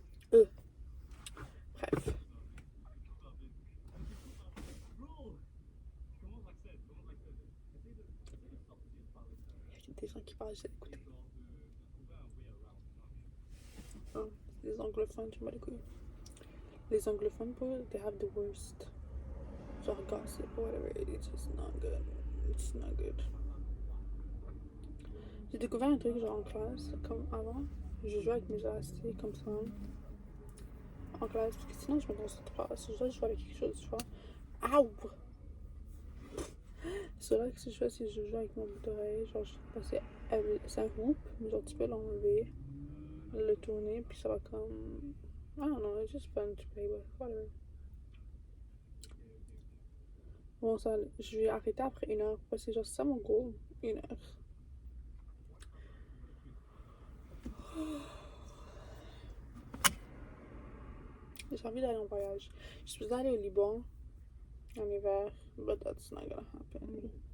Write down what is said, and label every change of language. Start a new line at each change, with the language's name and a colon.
French: Bref. j'ai écouté. Oh, les anglophones, je m'en bats les couilles. Les anglophones,
English: bro, they have the worst. Genre gossip or whatever, it's just not good. It's not good.
French: J'ai découvert un truc genre en classe, comme avant, je jouais avec mes élastiques comme ça. En classe, parce que sinon je me concentre pas. Si je joue avec quelque chose, tu vois. Aouh! C'est là que si je fais, si je joue avec mon bout d'oreille, genre, c'est un hoop, mais genre, tu peux l'enlever, le tourner, puis ça va comme.
English: I don't know, it's just fun to play with, whatever.
French: Bon, ça, je vais arrêter après 1 heure, parce que genre, c'est ça mon goal, 1 heure. J'ai envie d'aller en voyage. Je suis allée au Liban en hiver,
English: but that's not gonna happen.